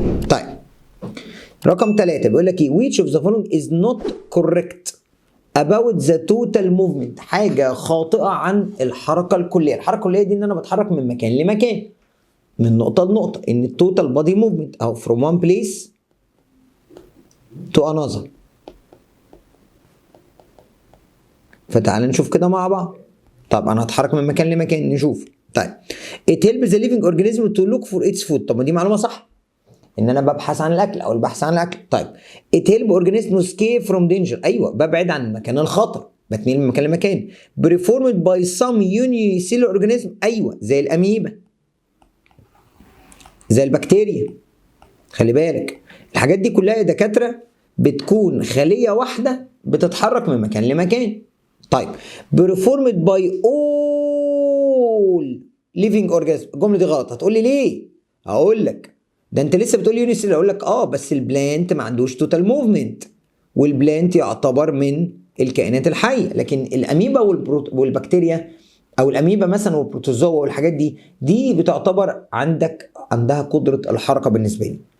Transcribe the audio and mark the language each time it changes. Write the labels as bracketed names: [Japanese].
[Arabic] طيب رقم 3 بيقول لك ايه؟ [English] which of the following is not correct about the total movement. [Arabic] حاجه خاطئه عن الحركه الكليه. الحركه الكليه دي ان انا بتحرك من مكان لمكان، من نقطه لنقطه، ان التوتال بودي موفمنت او [English] from one place to another. [Arabic] فتعال نشوف كده مع بعض. طب انا هتحرك من مكان لمكان، نشوف. [English] طيب it helps the living organism to look for its food. [Arabic] طب ما دي معلومه صح، ان انا ببحث عن الاكل او البحث عن الاكل. [English] طيب it help organism to escape from danger. [Arabic] ايوه ببعد عن مكان الخطر، بتنقل من مكان لمكان. [English] performed by some unicellular organism. [Arabic] ايوه زي الاميبا، زي البكتيريا. خلي بالك الحاجات دي كلها يا دكاتره بتكون خليه واحده بتتحرك من مكان لمكان. [English] طيب performed by all living organism. [Arabic] الجمله دي غلط. هتقول لي ليه؟ هقول لك ده انت لسه بتقول يونيسيل. اقول لك بس البلانت ما عندوش توتال موفمنت، والبلانت يعتبر من الكائنات الحيه، لكن الاميبا والبكتيريا او الاميبا مثلا والبروتوزوا والحاجات دي بتعتبر عندها قدره الحركه بالنسبه لي.